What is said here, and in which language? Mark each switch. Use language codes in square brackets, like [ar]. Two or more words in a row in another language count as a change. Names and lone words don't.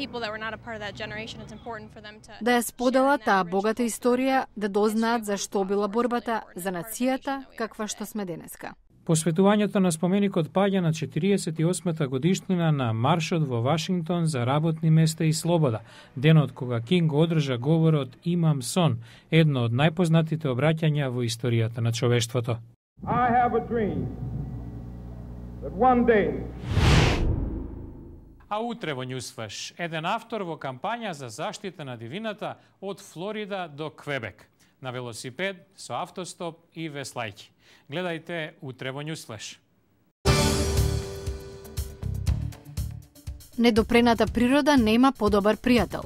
[mk] Да ја споделат таа богата историја, да дознаат за што била борбата за нацијата каква што сме денеска. Посветувањето на споменикот паѓа на 48-та годишнина на маршот во Вашингтон за работни места и слобода, денот кога Кинг одржа говорот "Имам сон", едно од најпознатите обраќања во историјата на човештвото. [en] I have a dream that one day. [mk] А утре во Newsflash, еден автор во кампања за заштита на дивината од Флорида до Квебек, на велосипед, со автостоп и веслајки. Гледајте утре во Newsflash. Недопрената природа нема подобар пријател.